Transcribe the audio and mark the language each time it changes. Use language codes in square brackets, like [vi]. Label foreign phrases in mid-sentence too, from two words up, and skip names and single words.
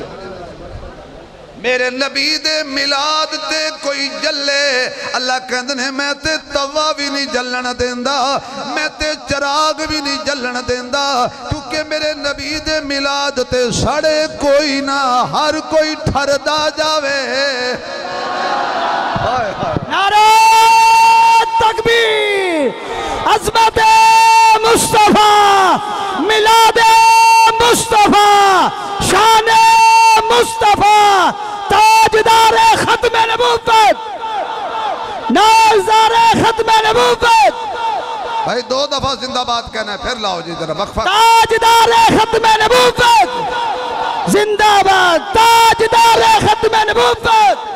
[pa] میرے نبی دے میلاد تے کوئی جلے، اللہ کہتے نے میں تے توا بھی نہیں جلن دیندا، میں تے چراغ بھی نہیں جلن دیندا، کیونکہ میرے نبی دے میلاد تے ساڑے کوئی نہ، ہر کوئی ٹھردا جاوے. [ur] نعرہ تکبیر, عظمت مصطفیٰ، میلاد مصطفیٰ، شان مصطفیٰ، تاجدار ختم نبوت، نازدار ختم نبوت. بھائی 2 دفعہ زندہ باد کہنا ہے، پھر لاؤ جی ذرا وقفہ. تاجدار ختم نبوت زندہ باد، تاجدار ختم نبوت.